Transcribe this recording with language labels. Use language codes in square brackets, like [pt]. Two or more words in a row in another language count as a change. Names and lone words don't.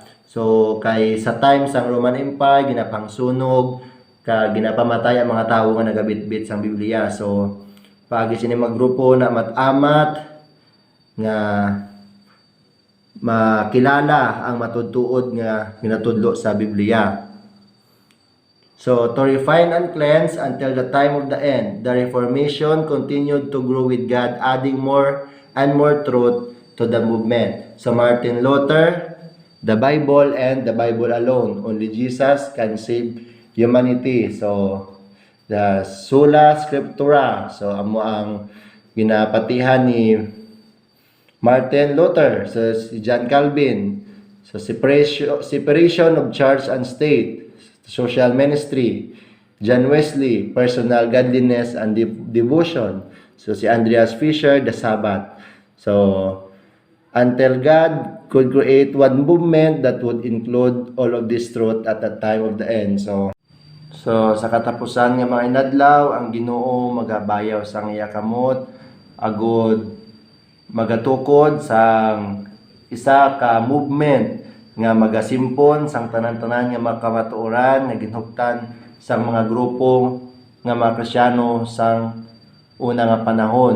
[hil] So kay sa time sang Roman Empire ginapangsunog ka ginapamatay ang mga tawo nga nagabitbit sang Biblia. So paagi sining mga grupo na matamat nga makilala ang matudtuod nga ginatudlo sa Biblia. [en] So to refine and cleanse until the time of the end, the Reformation continued to grow with God, adding more and more truth to the movement. So Martin Luther, the Bible and the Bible alone. Only Jesus can save humanity. So the Sola Scriptura. [hil] So amo ang ginapatihan ni Martin Luther. So si John Calvin. [en] So separation of church and state. Social ministry. John Wesley, personal godliness and devotion. So si Andreas Fisher, the Sabbath. So until God could create one movement that would include all of this truth at the time of the end. [hil] So sa katapusan nga mga inadlaw, ang Ginoo magabayaw sang iya kamot agud magatukod sang isa ka movement nga magasimpon sang tanan-tanan nga makamatuoran nga ginhuptan sang mga grupo nga mga Kristiyano sang una nga panahon.